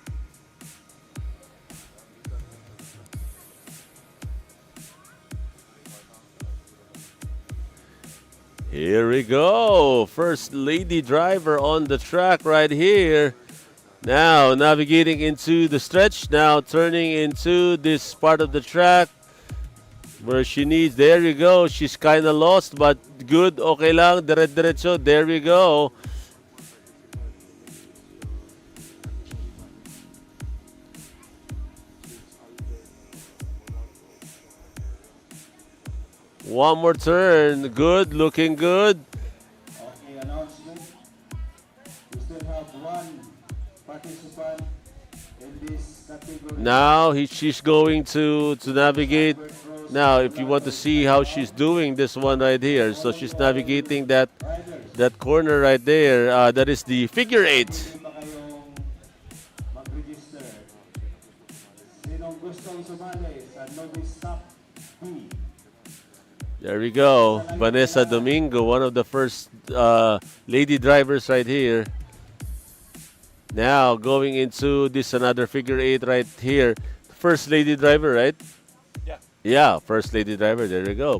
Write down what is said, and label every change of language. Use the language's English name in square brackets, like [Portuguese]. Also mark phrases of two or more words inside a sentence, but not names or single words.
[English] Here we go. First lady driver on the track right here. Now navigating into the stretch. Now turning into this part of the track where she needs. There you go. She's kind of lost, but good. [Filipino] Okay lang. Dire-diretso. [English] There we go. One more turn. Good. Looking good. Okay, announcement. We still have one participant in this category. Now she's going to navigate. Now, if you want to see how she's doing this one right here, so she's navigating that corner right there. That is the figure 8. [Filipino] Pwede pa kayong mag-register. Sinong gustong sumali sa Novice Stop B? [English] There we go. Vanessa Domingo, one of the first lady drivers right here. Now going into this another figure 8 right here. First lady driver, right? Yeah, first lady driver. There we go.